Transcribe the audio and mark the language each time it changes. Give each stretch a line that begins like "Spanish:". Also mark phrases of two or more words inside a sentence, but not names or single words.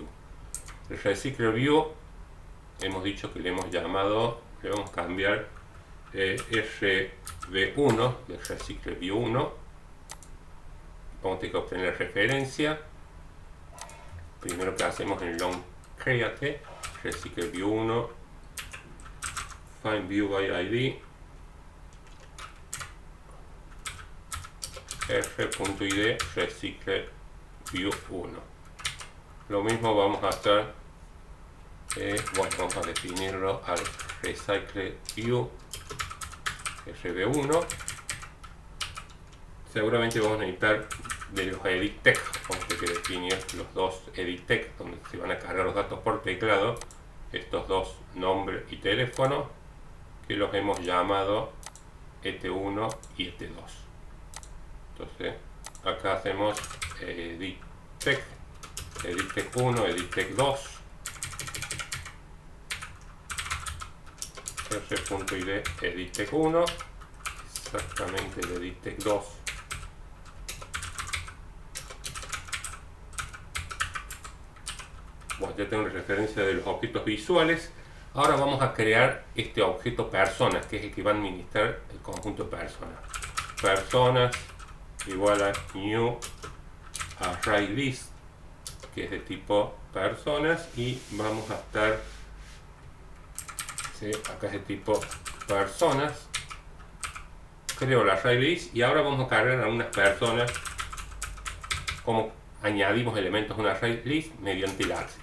Spanish: El Recycler View hemos dicho que le hemos llamado, le vamos a cambiar RV1 de Recycler View 1. Vamos a tener que obtener referencia. Primero que hacemos en long create Recycler View 1 find view by id r.id Recycler View 1. Lo mismo vamos a hacer, bueno, vamos a definirlo al Recycler View rv1. Seguramente vamos a necesitar de los edit text, vamos a tener que definir los dos edit text donde se van a cargar los datos por teclado, estos dos, nombre y teléfono, que los hemos llamado et1 y et2. Entonces acá hacemos edit text 1, edit text 2, r.id edit text 1, exactamente el edit text 2. Bueno, ya tengo la referencia de los objetos visuales. Ahora vamos a crear este objeto personas, que es el que va a administrar el conjunto de personas. Personas igual a new array list, que es de tipo personas, y vamos a estar, ¿sí? Acá es de tipo personas. Creo la array list y ahora vamos a cargar a unas personas. Como añadimos elementos a una array list mediante el ASCII.